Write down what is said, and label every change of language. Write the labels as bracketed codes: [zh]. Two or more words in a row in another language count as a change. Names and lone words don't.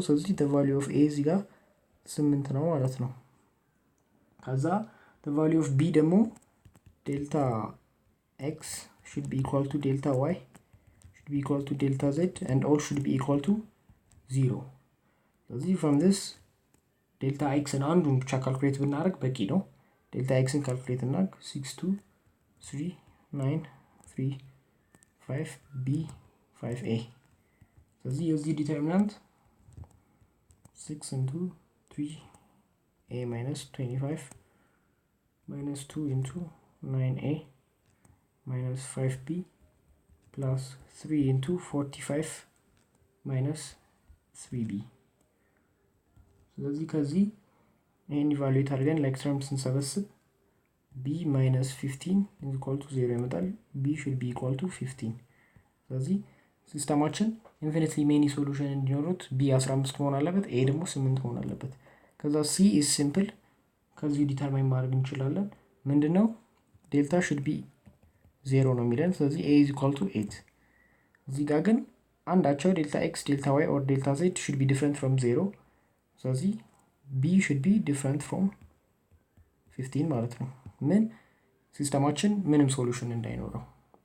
[am] ስለዚህ [en] the value of a [am] እዚህ ጋር 8 ነው ማለት ነው። ከዛ [en] the value of b [am] ደግሞ ዴልታ [en] x should be equal to delta y should be equal to delta z and all should be equal to 0. [am] ስለዚህ [en] from this [am] ዴልታ x እና አንዱን ብቻ ካልኩሌት ብናደርግ በቂ ነው። ዴልታ x ን ካልኩሌት እናድርግ 6 2 3 9 3 5 b 5a. ስለዚህ የዚህ ዲተርሚናንት 6 [en] into 3a minus 25 minus 2 into 9a minus 5b plus 3 into 45 minus 3b. [am] ስለዚህ ከዚህ ይሄን ኢቫሉዌት አድርገን [en] like term [am] ስንሰበስብ [en] b minus 15 is equal to 0 [am] ይመጣል። [en] b should be equal to 15. [am] ስለዚህ ሲስተማችን [en] infinitely many solution [am] እንዲኖሩት b 15 መሆን አለበት፣ a ደግሞ 8 መሆን አለበት። ከዛ [en] c is simple [am] ከዚህ ዲተርማይን ማድረግ እንችላለን። ምንድነው ዴልታ [en] should be 0 [am] ነው የሚለን። ስለዚህ [en] a is equal to 8. [am] እዚህ ጋር ግን አንዳቸው ዴልታ x ዴልታ y or ዴልታ z [en] should be different from 0. [am] ስለዚህ [en] b should be different from 15 [am] ማለት ነው። ምን ሲስተማችን ምንም ሶሉሽን እንዳይኖረው